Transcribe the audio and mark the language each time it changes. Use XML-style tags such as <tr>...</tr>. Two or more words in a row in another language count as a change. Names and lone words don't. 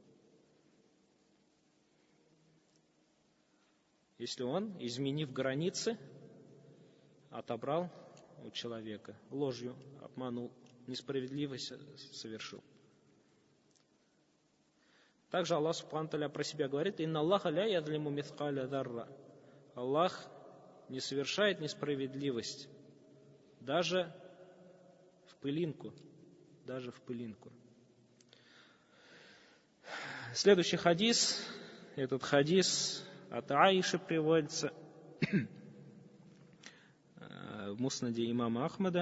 <ru>Если он, изменив границы, отобрал у человека, ложью обманул, несправедливость совершил. Также Аллах</ru> <ar>سبحانه وتعالى</ar> <ru>про себя говорит:</ru> <ar>«إن الله لا يظلم مثقال ذرة».</ar> <ru>Аллах не совершает несправедливость даже в пылинку. Даже в пылинку. Следующий хадис. Этот хадис от Аиши приводится в муснаде имама Ахмада.</ru>